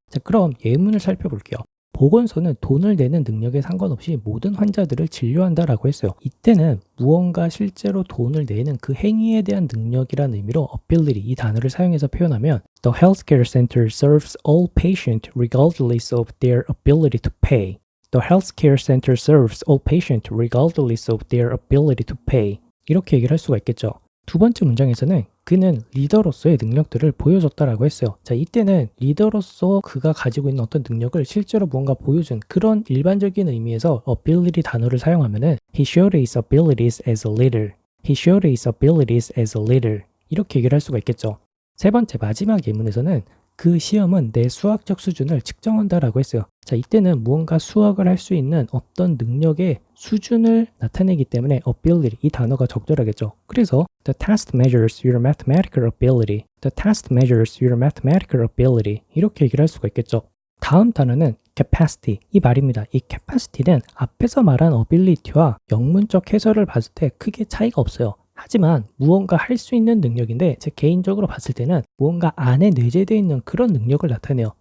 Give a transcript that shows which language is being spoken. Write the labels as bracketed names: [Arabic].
[Korean] 자, 그럼 예문을 살펴볼게요. 보건소는 돈을 내는 능력에 상관없이 모든 환자들을 진료한다라고 했어요. 이때는 무언가 실제로 돈을 내는 그 행위에 대한 능력이라는 의미로 ability 이 단어를 사용해서 표현하면 [English] The healthcare center serves all patients regardless of their ability to pay. The healthcare center serves all patients regardless of their ability to pay. [Korean] 이렇게 얘기를 할 수가 있겠죠. 두 번째 문장에서는 그는 리더로서의 능력들을 보여줬다라고 했어요. 자, 이때는 리더로서 그가 가지고 있는 어떤 능력을 실제로 무언가 보여준 그런 일반적인 의미에서 ability 단어를 사용하면은 [English] He showed his abilities as a leader. He showed his abilities as a leader. [Korean] 이렇게 얘기를 할 수가 있겠죠. 세 번째 마지막 예문에서는 그 시험은 내 수학적 수준을 측정한다라고 했어요. 자, 이때는 무언가 수학을 할 수 있는 어떤 능력의 수준을 나타내기 때문에 ability 이 단어가 적절하겠죠. 그래서 [English] the test measures your mathematical ability. The test measures your mathematical ability. [Korean] 이렇게 얘기를 할 수가 있겠죠. 다음 단어는 capacity 이 말입니다. 이 capacity는 앞에서 말한 ability와 영문적 해설을 봤을 때 크게 차이가 없어요. 하지만 무언가 할 수 있는 능력인데 제 개인적으로 봤을 때는 무언가 안에 내재되어 있는 그런 능력을 나타내요.